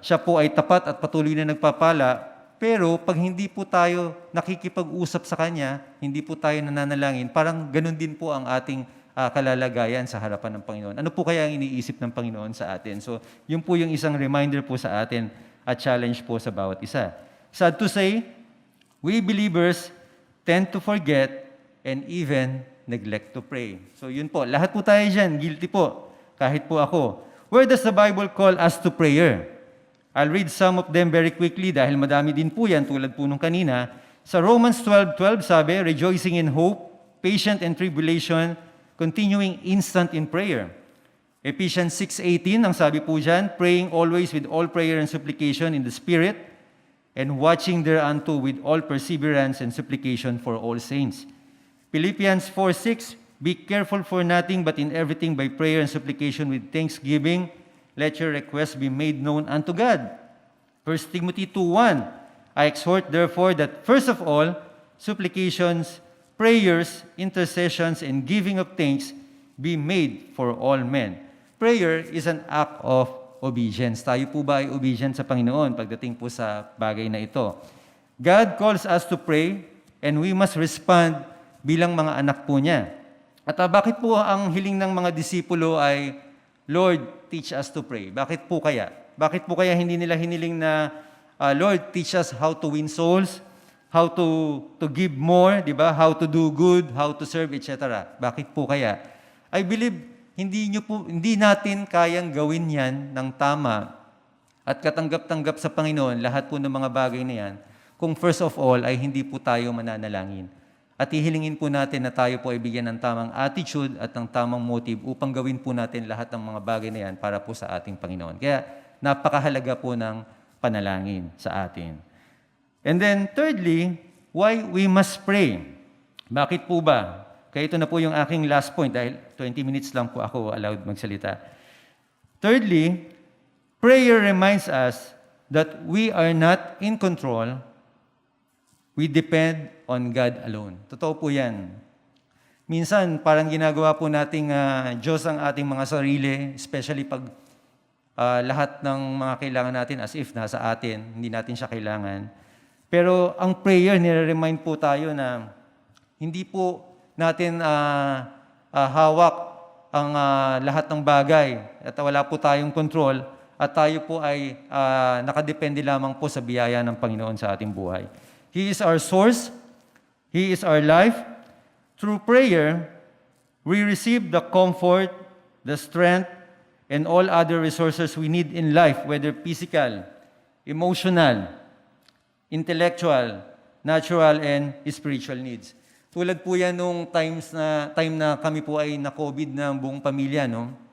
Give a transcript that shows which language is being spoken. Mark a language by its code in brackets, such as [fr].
[tl] Siya po ay tapat at patuloy na nagpapala. Pero pag hindi po tayo nakikipag-usap sa Kanya, hindi po tayo nananalangin, parang ganun din po ang ating kalalagayan sa harapan ng Panginoon. Ano po kaya ang iniisip ng Panginoon sa atin? So, yun po yung isang reminder po sa atin at challenge po sa bawat isa. [en] Sad to say, we believers tend to forget and even neglect to pray. [tl] So, yun po. Lahat po tayo dyan, guilty po. Kahit po ako. [en] Where does the Bible call us to prayer? I'll read some of them very quickly [tl] dahil madami din po yan tulad po nung kanina. [en] Sa Romans 12:12 sabi, rejoicing in hope, patient in tribulation, continuing instant in prayer. Ephesians 6:18, [tl] ang sabi po dyan, [en] praying always with all prayer and supplication in the Spirit, and watching thereunto with all perseverance and supplication for all saints. Philippians 4:6, be careful for nothing but in everything by prayer and supplication with thanksgiving, let your requests be made known unto God. 1 Timothy 2:1, I exhort therefore that first of all, supplications, prayers, intercessions, and giving of thanks be made for all men. Prayer is an act of obedience. [tl] Tayo po ba ay obedient sa Panginoon pagdating po sa bagay na ito? [en] God calls us to pray and we must respond [tl] bilang mga anak po niya. At bakit po ang hiling ng mga disipulo ay, [en] Lord, teach us to pray? [tl] Bakit po kaya? Bakit po kaya hindi nila hiniling na, [en] Lord, teach us how to win souls, how to give more, [tl] di ba? [en] How to do good, how to serve, etc. [tl] Bakit po kaya? [en] I believe [tl] hindi natin kayang gawin yan ng tama at katanggap-tanggap sa Panginoon lahat po ng mga bagay na yan kung [en] first of all [tl] ay hindi po tayo mananalangin. At ihilingin po natin na tayo po ay bigyan ng tamang attitude at ng tamang motive upang gawin po natin lahat ng mga bagay na yan para po sa ating Panginoon. Kaya napakahalaga po ng panalangin sa atin. [en] And then thirdly, why we must pray? [tl] Bakit po ba? Kaya ito na po yung aking last point dahil 20 minutes lang po ako allowed magsalita. [en] Thirdly, prayer reminds us that we are not in control. We depend on God alone. [tl] Totoo po yan. Minsan, parang ginagawa po nating Diyos ang ating mga sarili, especially pag lahat ng mga kailangan natin as if nasa atin, hindi natin siya kailangan. Pero ang prayer, nire-remind po tayo na hindi po natin hawak ang lahat ng bagay at wala po tayong control at tayo po ay nakadepende lamang po sa biyaya ng Panginoon sa ating buhay. [en] He is our source. He is our life. Through prayer, we receive the comfort, the strength, and all other resources we need in life, whether physical, emotional, intellectual, natural, and spiritual needs. [tl] Tulad po yan nung time na kami po ay na-COVID ng buong pamilya, no?